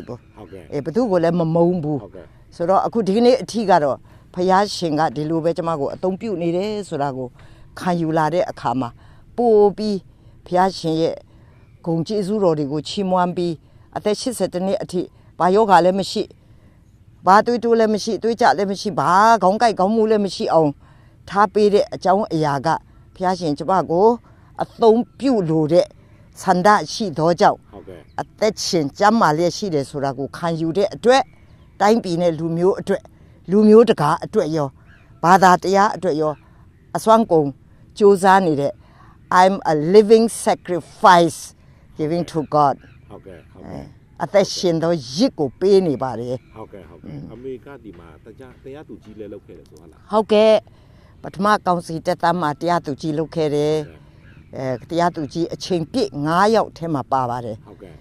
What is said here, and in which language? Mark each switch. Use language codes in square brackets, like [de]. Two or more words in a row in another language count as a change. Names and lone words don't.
[my] ဘူးဘသူ့ကိုလည်းမမုန်းဘူးဆိုတော့အခုဒီကနေ့အထိကတော့ဖယားရှင်ကဒီလိုပဲကျမကိုအသုံးပြုနေတယ်ဆိုတာကိုခံယူလာတဲ့အခါမှာပို့ပြီးဖယားရှင်ရဲ့ဂုဏ်ကျေးဇူးတော်တွေကိုချီးမွမ်းပြီးအသက်80နှစ်အထိဘာယောဂလည်းမရှိဘာတွေးတိုးလည်းမရှိတွေးကြလည်းမရှိဘာခေါင်းကိုက်ခေါင်းမူလည်းမရှိအောင်ထားပေးတဲ့အကြောင်းအရာကဖျားရှင်ကျမကိုအသုံးပြုလို့တဲ့ဆန္ဒရှိသောကြောင့် ဟုတ်ကဲ့ အသက်ရှင်ကျမ်းမာလျက်ရှိတယ်ဆိုတာကိုခံယူတဲ့အတွက်တိုင်းပြည်နဲ့လူမျိုးအတွက်လူမျိုးတကာအတွက်ရောဘာသာတရားအတွက်ရောအစွမ်းကုန်ကြိုးစားနေတဲ့ [en] I'm a living sacrifice giving to God [my] ဟုတ်ကဲ့ဟုတ်ကဲ့ အသက်ရှင်သောရစ်ကိုပေးနေပါတယ် ဟုတ်ကဲ့ဟုတ်ကဲ့အမေကဒီမှာတရားသူကြီးလဲလုပ်ခဲ့တယ်ဆိုဟုတ်လား ဟုတ်ကဲ့ပထမကောင်စီတက်သားမှာတရားသူကြီးလုပ်ခဲ့တယ်တရားသူကြီးအချိန်ပြည့်9ယောက်ထဲမှာပါပါတယ် ဟုတ်ကဲ့